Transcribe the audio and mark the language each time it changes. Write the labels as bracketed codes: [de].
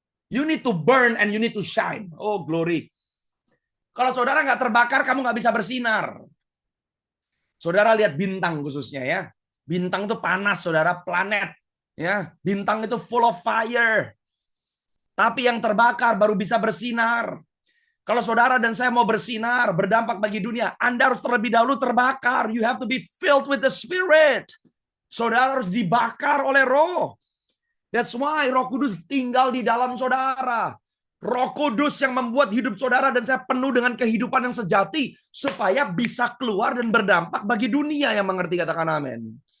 [en] You need to burn and you need to shine. Oh, glory. [id] Kalau saudara nggak terbakar, kamu nggak bisa bersinar. Saudara lihat bintang khususnya ya. Bintang itu panas, saudara, planet. Ya, bintang itu [en] full of fire. [id] Tapi yang terbakar baru bisa bersinar. Kalau saudara dan saya mau bersinar, berdampak bagi dunia, Anda harus terlebih dahulu terbakar. [en] You have to be filled with the Spirit. [id] Saudara harus dibakar oleh roh. [en] That's why [id] Roh Kudus tinggal di dalam saudara. Roh Kudus yang membuat hidup saudara dan saya penuh dengan kehidupan yang sejati supaya bisa keluar dan berdampak bagi dunia yang mengerti, katakan amin.